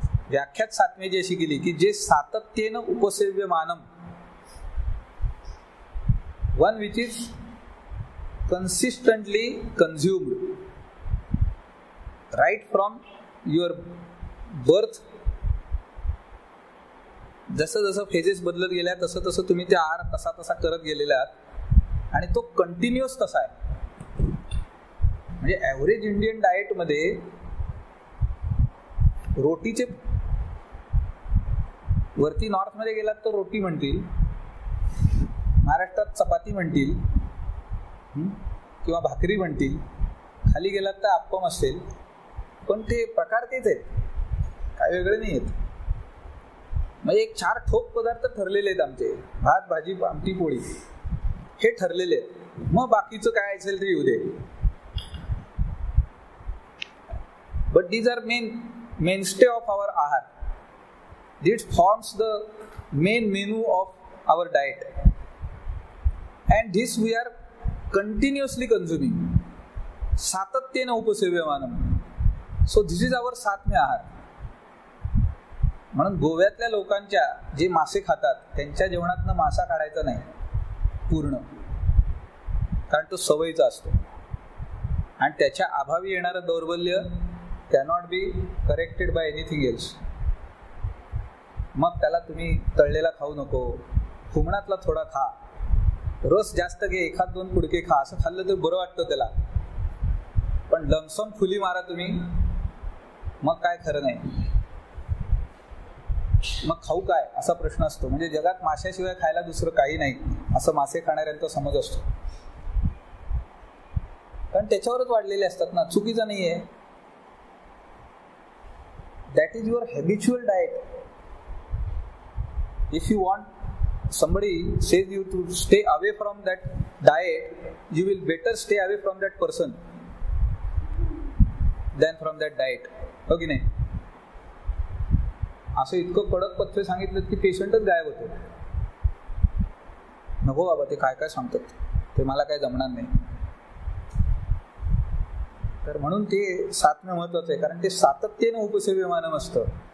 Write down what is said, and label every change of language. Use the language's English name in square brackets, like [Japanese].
[Marathi] व्याख्यात सात्म्याची अशी केली की जे सातत्येन उपसेव्यमानम, [English] one which is consistently consumed right from your birth [Marathi] जसं जसं फेजेस बदलत गेल्या तसं तसं तुम्ही ते आहार तसा तसा करत गेलेला आहात आणि तो कंटिन्युअस तसा आहे. म्हणजे ॲव्हरेज इंडियन डाएटमध्ये रोटीचे, वरती नॉर्थमध्ये गेलात तर रोटी म्हणतील, महाराष्ट्रात चपाती म्हणतील किंवा भाकरी म्हणतील, खाली गेलात तर अप्पम असेल, पण ते प्रकार तेच आहेत, काय वेगळे नाही आहेत. म्हणजे एक 4 ठोक पदार्थ ठरलेले आहेत आमचे, भात भाजी आमटी पोळी हे ठरलेले आहेत. मग बाकीचं काय असेल ते येऊ दे. [English] But these are mainstay of our ahar. This forms the main menu of our diet, and this we are continuously consuming. [Marathi] सातत्याने उपसेव्यमानम. [English] So this is our सात्म्य आहार. [Marathi] म्हणून गोव्यातल्या लोकांच्या जे मासे खातात त्यांच्या जेवणातनं मासा काढायचा नाही पूर्ण, कारण तो सवयीचा असतो आणि त्याच्या अभावी येणारं दौर्बल्य [English] cannot be corrected by anything else. [Marathi] मग त्याला तुम्ही तळलेला खाऊ नको, फुमणातला थोडा खा, रस जास्त घे, 1-2 कुडके खा, असं खाल्लं तर बरं वाटतं त्याला. पण लमसम फुली मारा तुम्ही, मग काय खरं नाही. मग खाऊ काय असा प्रश्न असतो. म्हणजे जगात माशाशिवाय खायला दुसरं काही नाही असं मासे खाणाऱ्यांचा समज असतो, कारण त्याच्यावरच वाढलेले असतात ना. चुकीचा नाहीये. [English] That is your habitual diet. If you want, somebody says you to stay away from that diet, you will better stay away from that person than from that diet. [Marathi] हो की नाही? असं इतकं कडक पथ्य सांगितलं की पेशंटच गायब होतो. नको बाबा, ते काय काय सांगतात ते मला काय जमणार नाही. तर म्हणून ते सात्म्य महत्वाचं आहे, कारण ते सातत्याने उपसेव्यमानम असतं.